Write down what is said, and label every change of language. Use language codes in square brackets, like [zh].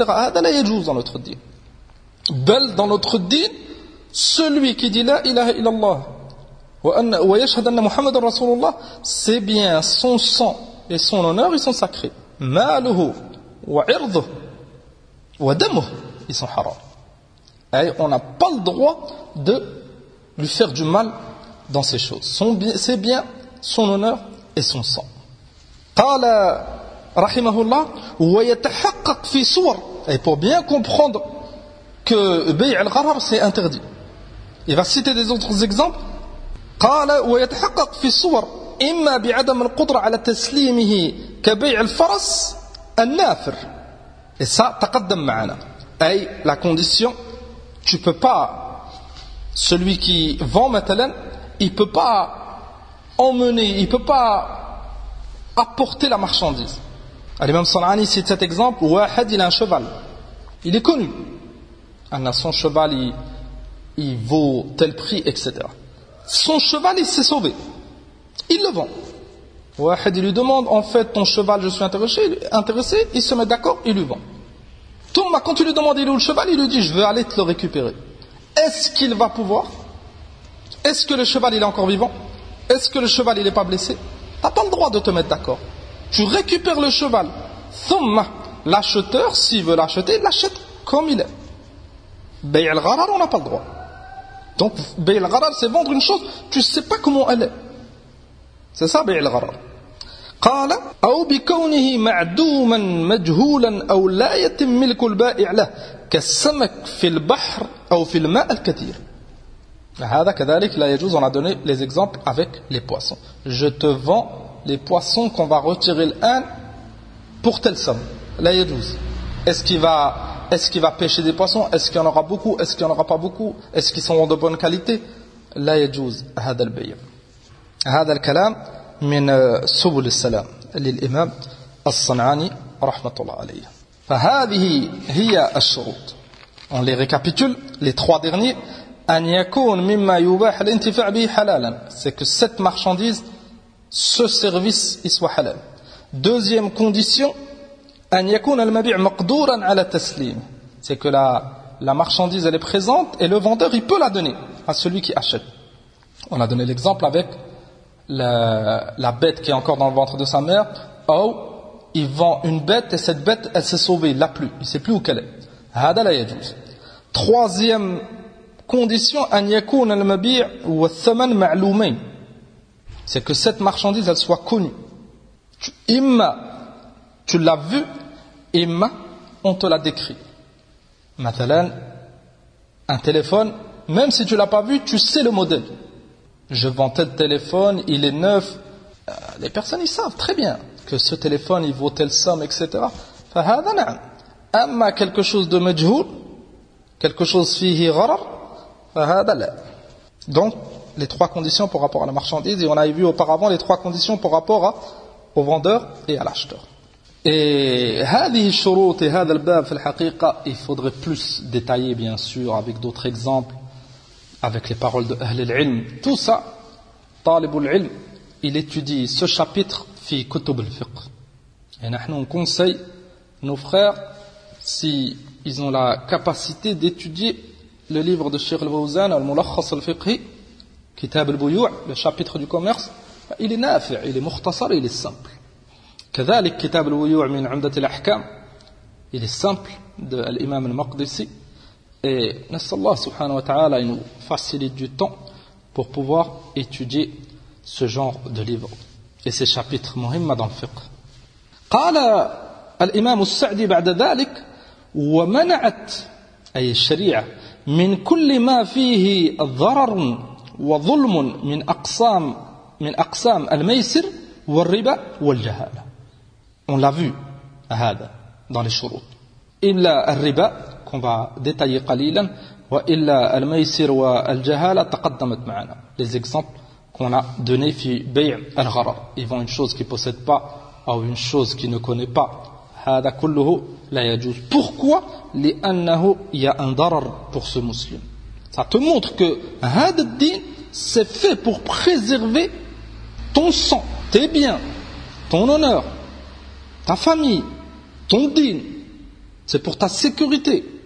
[ar] Hada la yajouz [fr] dans notre dîn. Bel dans notre dîn, celui qui dit [ar] la ilaha illallah wa yashhad anna Muhammadan rasulullah, [fr] ses biens, son sang et son honneur, ils sont sacrés. [ar] Maluhu وعرضه ودمه [fr] ils sont haram. Et on n'a pas le droit de lui faire du mal dans ces choses. Ses biens, son honneur et son sang. [ar] قال رحمه الله ويتحقق في صور. [fr] Et pour bien comprendre que [ar] بيع الغرار [fr] c'est interdit. Il va citer des autres exemples. [ar] قال ويتحقق في صور إما بعدم القدرة على تسليمه كبيع الفرس النافر. [fr] Et ça, [ar] تقدم معنا. [fr] Aïe, la condition, tu peux pas, celui qui vend matalan, il peut pas emmener, il peut pas apporter la marchandise. Allez, même Sanani cite cet exemple, Wahed, il a un cheval. Il est connu. Son cheval, il vaut tel prix, etc. Son cheval, il s'est sauvé. Il le vend. Wahed, il lui demande, en fait, ton cheval, je suis intéressé, il se met d'accord, il lui vend. Thomas, quand tu lui demandes, il est où le cheval, il lui dit, je veux aller te le récupérer. Est-ce qu'il va pouvoir? Est-ce que le cheval, il est encore vivant? Est-ce que le cheval, il n'est pas blessé? T'as pas le droit de te mettre d'accord. Tu récupères le cheval. Thomas, l'acheteur, s'il veut l'acheter, il l'achète comme il est. Bay al-gharar, on n'a pas le droit. Donc, bay al-gharar, c'est vendre une chose, tu sais pas comment elle est. C'est ça, bay'il gharar. [ar] قال أو بكونه معدوما مجهولا أو لا يتم ملك البائع له كالسمك في البحر أو في الماء الكثير. هذا كذلك لا يجوز. [fr] On a donné les exemples avec les poissons. Je te vends les poissons qu'on va retirer l'un pour telle somme. [ar] لا يجوز. [fr] Est-ce qu'il va pêcher des poissons? Est-ce qu'il y en aura beaucoup? Est-ce qu'il n'y en aura pas beaucoup? Est-ce qu'ils seront de bonne qualité? [ar] لا يجوز هذا البيع. هذا الكلام من سبل السلام للإمام الصنعاني رحمة الله عليه. فهذه هي الشروط. [fr] On les récapitule, les trois derniers. [ar] أن يكون مما يباح الانتفاع به حلالا. [fr] C'est que cette marchandise, ce service, il soit halal. Deuxième condition, [ar] أن يكون المبيع مقدورا على تسليم. [fr] C'est que la marchandise, elle est présente et le vendeur, il peut la donner à celui qui achète. On a donné l'exemple avec la bête qui est encore dans le ventre de sa mère, ou il vend une bête et cette bête elle s'est sauvée, elle l'a plus, il ne sait plus où qu'elle est. [ar] Hada la yajouz. [fr] Troisième condition, [ar] an yakoun al mabi' wa thaman ma'loumain. [fr] C'est que cette marchandise elle soit connue. Imma, tu l'as vue, imma, on te l'a décrit. Mathalan, un téléphone, même si tu ne l'as pas vu, tu sais le modèle. je vends tel téléphone, il est neuf. Les personnes, ils savent très bien que ce téléphone, il vaut telle somme, etc. [ar] فَهَذَا نَعْمْ أَمَّا [fr] quelque chose de [ar] مَجْهُول [fr] quelque chose [ar] فِيهِ غَرَرْ فَهَذَا لَعْمْ. [fr] Donc, les trois conditions pour rapport à la marchandise, et on avait vu auparavant les trois conditions pour rapport à, au vendeur et à l'acheteur. Et [ar] هذه الشروط هذا الباب في الحقيقة, [fr] il faudrait plus détailler bien sûr avec d'autres exemples, avec les paroles de [ar] أهل العلم. [fr] Tout ça, [ar] طالب العلم, [fr] il étudie ce chapitre [ar] في كتب الفقه. [fr] Et نحن on conseille nos frères si ils ont la capacité d'étudier le livre de Cheikh Al-Fawzan Al-Mulakhas Al-Fiqhi [ar] كتاب البيوع, [fr] le chapitre du commerce, il est نافع, il est مختصر, il est simple. [ar] كذلك كتاب البيوع من عمدة الأحكام, [fr] il est simple de l'imam al-Maqdisi. Et [ar] نسأل الله سبحانه وتعالى [fr] il nous facilite du temps pour pouvoir étudier ce genre de livre et ces chapitres مهمة dans le fiqh. [ar] قال الإمام السعدي بعد ذلك ومنعت أي الشريعة من كل ما فيه ضرر وظلم من أقسام من أقسام الميسر والربا والجهالة. [fr] On l'a vu à هذا dans les شروط. [ar] إلا الربا [fr] qu'on va détailler [ar] قليلا وإلا الميسر والجهالة تقدمت معنا. [fr] Les exemples qu'on a donnés [ar] في بيع الغرر. [fr] Ils vont une chose qu'ils ne possèdent pas ou une chose qu'ils ne connaissent pas. [ar] هذا كله لا يجوز. [fr] Pourquoi? لأنه il y a un darar pour ce musulman. Ça te montre que [ar] هذا الدين [fr] c'est fait pour préserver ton sang, tes biens, ton honneur, ta famille, ton din, c'est pour ta sécurité.